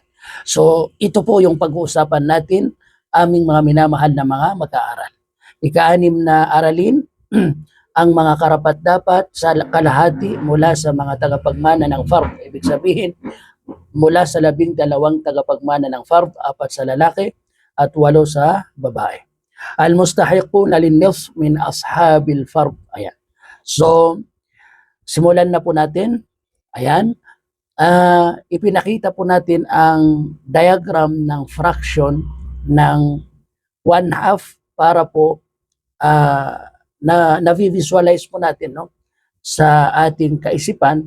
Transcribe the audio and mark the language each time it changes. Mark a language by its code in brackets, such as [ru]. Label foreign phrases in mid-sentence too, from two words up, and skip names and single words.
[tl] So, ito po yung pag-uusapan natin, aming mga minamahal na mga mag-aaral. Ika-6 na aralin, ang mga karapat-dapat sa kalahati mula sa mga tagapagmana ng fard. Ibig sabihin, mula sa 12 tagapagmana ng fard, 4 sa lalaki at 8 sa babae. [ar] Al-mustahiquna lin-nisf min ashabil fard. [tl] Ayan. So, simulan na po natin. Ayan. Ipinakita po natin ang diagram ng fraction ng 1/2 para po na-visualize po natin, no, sa ating kaisipan.